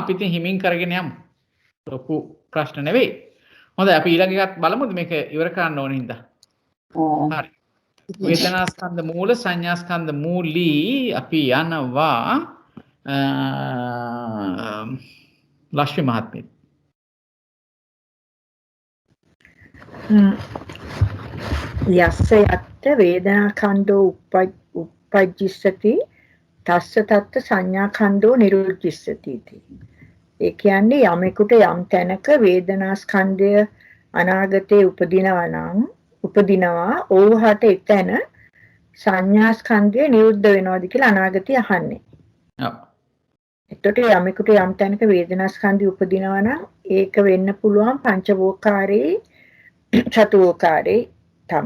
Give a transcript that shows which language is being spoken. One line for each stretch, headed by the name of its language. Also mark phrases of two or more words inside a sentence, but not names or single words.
Sinhala: අපි ඉතින් හිමින් කරගෙන යමු. ලොකු ප්‍රශ්න නෙවෙයි. හොඳයි අපි ඊළඟ එකත් බලමුද මේක ඉවර කරන්න ඕන හින්දා. හරි. වේදනාස්කන්ධ මූල සංඥාස්කන්ධ මූලී අපි යනවා ලක්ෂ්මී මහත්මිය.
Pali: යස්ස යත්ත වේදනාඛණ්ඩෝ උප්පජ්ජිස්සති තස්ස තත්ත සංඥාඛණ්ඩෝ නිරුද්ධිස්සති इति.
Sinhala: ඒ කියන්නේ යමෙකුට යම් තැනක වේදනාස්කන්ධය අනාගතේ උපදිනවා ඕහට එතන සංඥාස්කන්ධය නිරුද්ධ වෙනවද කියලා අනාගතය අහන්නේ. ඔව්. එතකොට යමෙකුට යම් තැනක වේදනාස්කන්ධය උපදිනවා නම් ඒක වෙන්න පුළුවන් පංචවෝකාරේ චතුවෝකාරේ තමයි.